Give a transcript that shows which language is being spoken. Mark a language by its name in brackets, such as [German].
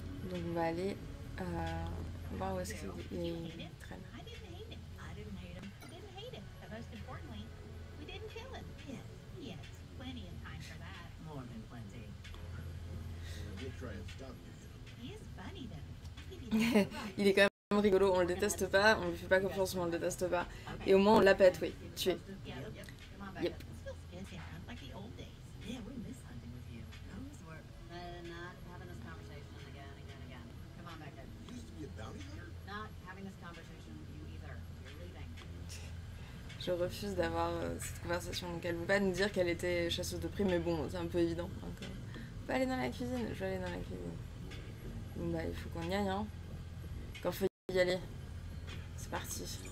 [French] Donc on va aller voir où est-ce qu'il traîne. [English] I didn't hate him. I didn't hate him. I didn't hate him. And most importantly, we didn't kill him. Yes, plenty of time for that. More than plenty. We'll try and stop you, you know. He is funny though. [French] Il est quand même rigolo, on le déteste pas, on lui fait pas confiance mais on le déteste pas. Et au moins on la pète, oui, tué. [English] Yeah, Come on back. Yep. this feels good down like the old days. Yeah, we miss hunting with you. Those were not having this conversation again. Come on back, Ed. You used to be a bounty hunter? Not having this conversation with you either. You're leaving. [French] Je refuse d'avoir cette conversation, donc elle veut pas nous dire qu'elle était chasseuse de primes, mais bon, c'est un peu évident. Donc, on peut aller dans la cuisine, je vais aller dans la cuisine. Bon bah il faut qu'on y aille, hein. Quand faut y aller. C'est parti.